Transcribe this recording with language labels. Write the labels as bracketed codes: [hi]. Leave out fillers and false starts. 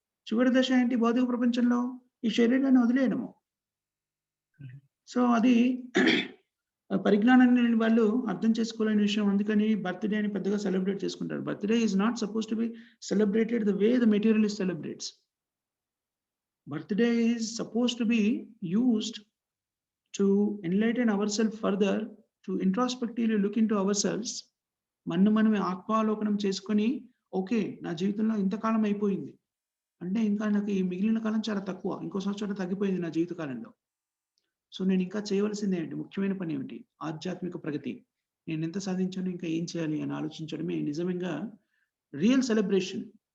[te] చివరి దశ ఏంటి భౌతిక ప్రపంచంలో? ఈ శరీరాన్ని వదిలేయడము. సో అది పరిజ్ఞానాన్ని లేని వాళ్ళు అర్థం చేసుకోలేని విషయం. అందుకని బర్త్డే అని పెద్దగా సెలబ్రేట్ చేసుకుంటారు. [en] Birthday is not suppose to be celebrated the way the materialist celebrates. Birthday is supposed to be used to enlighten ourselves further, to introspectively look into ourselves. [te] మనమే ఆత్మావలోకనం చేసుకొని, ఓకే నా జీవితంలో ఇంతకాలం అయిపోయింది అంటే ఇంకా నాకు ఈ మిగిలిన కాలం చాలా తక్కువ, ఇంకో సంవత్సరం తగ్గిపోయింది నా జీవిత కాలంలో. సో నేను ఇంకా చేయవలసింది ఏంటి? ముఖ్యమైన పని ఏమిటి? ఆధ్యాత్మిక ప్రగతి. నేను ఎంత సాధించాను, ఇంకా ఏం చేయాలి అని ఆలోచించడమే నిజంగా రియల్ సెలబ్రేషన్.